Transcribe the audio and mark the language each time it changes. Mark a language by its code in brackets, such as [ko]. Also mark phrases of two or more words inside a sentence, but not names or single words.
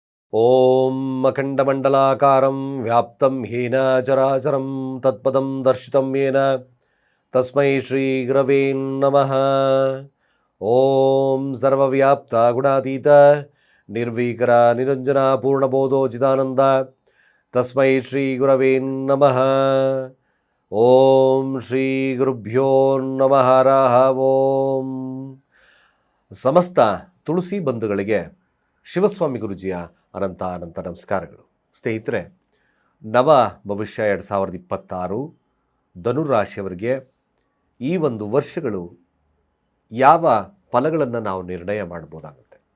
[sa] ಓಂ ಅಖಂಡಮಂಡಲಾಕಾರಂ ವ್ಯಾಪ್ತಂ ಹೇನ ಚರಾಚರಂ ತತ್ಪದಂ ದರ್ಶಿತಂ ಯೇನ ತಸ್ಮೈ ಶ್ರೀ ಗುರವೇ ನಮಃ. ಓಂ ಸರ್ವವ್ಯಾಪ್ತ ಗುಣಾತೀತ ನಿರ್ವಿಕಾರ ನಿರಂಜನ ಪೂರ್ಣಬೋಧೋಚಿತಾನಂದ ತಸ್ಮೈ ಶ್ರೀ ಗುರವೇ ನಮಃ. ಓಂ ಶ್ರೀ ಗುರುಭ್ಯೋ ನಮಃ. ಹರಃ ಓಂ. [kn] ಸಮಸ್ತ ತುಳಸಿ ಬಂಧುಗಳಿಗೆ ಶಿವಸ್ವಾಮಿ ಗುರುಜಿಯ ಅನಂತ ಅನಂತ ನಮಸ್ಕಾರಗಳು. ಸ್ನೇಹಿತರೆ, ನವ ಭವಿಷ್ಯ 2026 ಧನುರಾಶಿಯವರಿಗೆ ಈ ಒಂದು ವರ್ಷಗಳು ಯಾವ ಫಲಗಳನ್ನು ನಾವು ನಿರ್ಣಯ ಮಾಡ್ಬೋದಾಗುತ್ತೆ.